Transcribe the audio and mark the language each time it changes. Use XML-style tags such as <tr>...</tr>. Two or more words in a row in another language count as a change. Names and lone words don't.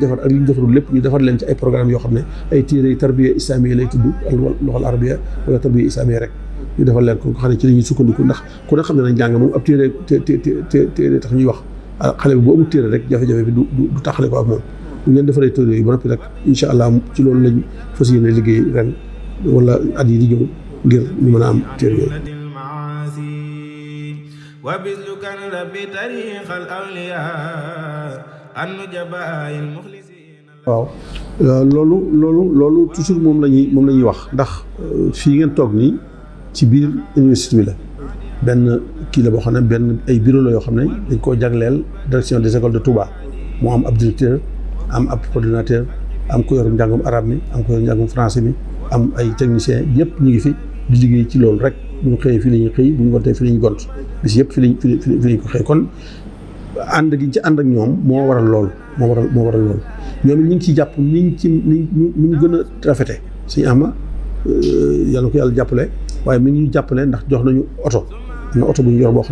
<wo>defar ak liñ defarul lépp ñu defar leen ci ay programme yoo xam ne ay téere</wo> <ar>تربية إسلامية</ar> <wo>lay tudd loxol arabiya wala</wo> <ar>تربية إسلامية</ar> <wo>rek ñu defal leen ko nga xam ne ci la ñuy sukkandiku ndax ku ne xam ne nañ jàng moom ab téere téere tax ñuy wax xale bi bu amul téere rek jafe-jafe bi du taxale ko ak moom ñu leen defaree téere yi ba noppi rek</wo> <ar>إن شاء الله</ar> <wo>ci loolu lañ fas yéene liggéey ren wala at yi di ñëw ngir ñu mën a am téere yooyu</wo> <ar>وبذلك ربي تاريخ الأولياء النجباء المخلصين</ar> <wo>waaw loolu toujours moom la ñuy wax ndax fii ngeen toog nii ci biir université bi la benn kii la boo xam ne benn ay bureau la yoo xam ne dañ koo jagleel</wo> <fr>direction des écoles de Touba</fr> <wo>moo am ab directeur am ab coordinateur am ko yorum njàngum arabe mi am ko yorum njàngum français mi am ay techniciens yëpp ñu ngi fi di liggéey ci loolu rek bu ñu xëyee fii la ñuy xëy bu ñu gontee fii la ñuy gont bis yëpp fi lañ ko xëy kon ànd gi ci ànd ak ñoom moo waral loolu ñoom it ñu ngi ciy jàpp ni ñu gën a rafete suñu ama yàlla ko yàlla jàppale waaye mi ngi ñu jàppale ndax jox nañu oto am na oto bu ñu yor boo xam</wo>